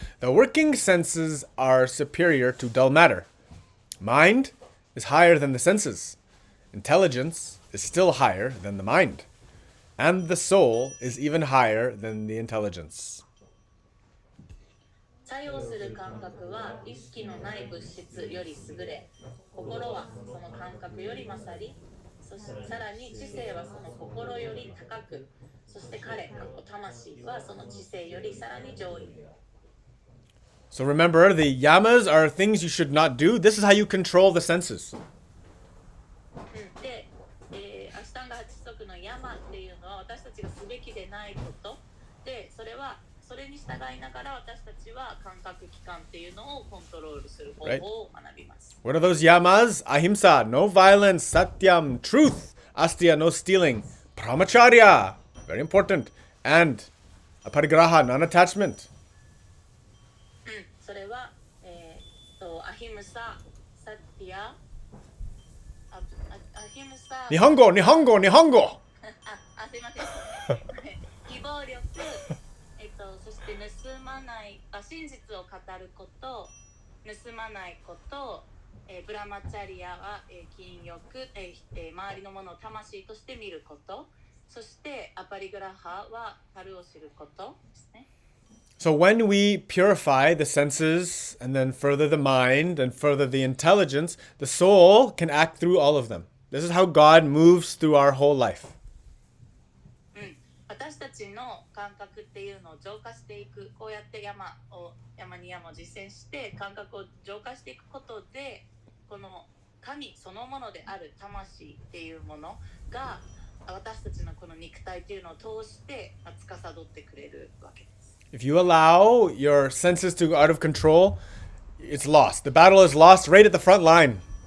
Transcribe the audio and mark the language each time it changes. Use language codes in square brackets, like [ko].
[en] The working senses are superior to dull matter. Mind is higher than the senses. Intelligence is still higher than the mind. And the soul is even higher than the intelligence. [ja] 作用する感覚は意識のない物質より優れ、心はその感覚より勝り、そしてさらに知性はその心より高く、そして彼、魂はその知性よりさらに上位。 [en] So remember, the yamas are things you should not do. This is how you control the senses. [ja] で、アシュタンガ8則のヤマっていうのは私たちがすべきでないことで、それに従いながら私たちは感覚器官っていうのをコントロールする方法を学びます。 [en] What are those yamas? Ahimsa, no violence, satyam, truth, astya, no stealing, brahmacharya, very important, and aparigraha, non-attachment. [ja] それは、アヒムサ、サティア、アヒムサ、日本語。すいません。非暴力、そして盗まない、真実を語ること、盗まないこと、ブラマチャリアは、禁欲、周りのものを魂として見ること、そしてアパリグラハは樽を知ることですね。 [en] So when we purify the senses and then further the mind and further the intelligence, the soul can act through all of them. This is how God moves through our whole life. [ja] 私たちの感覚っていうのを浄化していく、こうやって山に山を実践して感覚を浄化していくことで、この神そのものである魂っていうものが私たちのこの肉体っていうのを通して司ってくれるわけです。 [en] If you allow your senses to go out of control, it's lost. The battle is lost right at the front line.